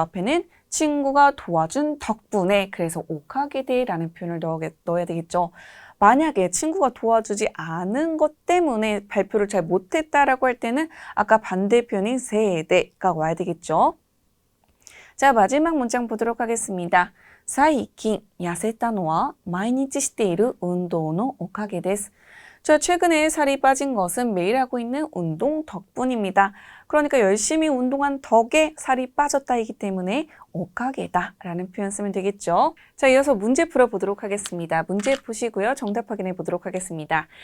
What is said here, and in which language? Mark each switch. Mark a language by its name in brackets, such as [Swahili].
[Korean] 앞에는 친구가 도와준 덕분에, 그래서 오카게데라는 표현을 넣어야 되겠죠. 만약에 친구가 도와주지 않은 것 때문에 발표를 잘 못했다라고 할 때는 아까 반대 표현인 세대가 와야 되겠죠. 자, 마지막 문장 보도록 하겠습니다. [Japanese] 最近痩せたのは毎日している運動のおかげです. [Korean] 자, 최근에 살이 빠진 것은 매일 하고 있는 운동 덕분입니다. 그러니까 열심히 운동한 덕에 살이 빠졌다이기 때문에 오카게다 라는 표현 쓰면 되겠죠. 자, 이어서 문제 풀어보도록 하겠습니다. 문제 보시고요. 정답 확인해 보도록 하겠습니다.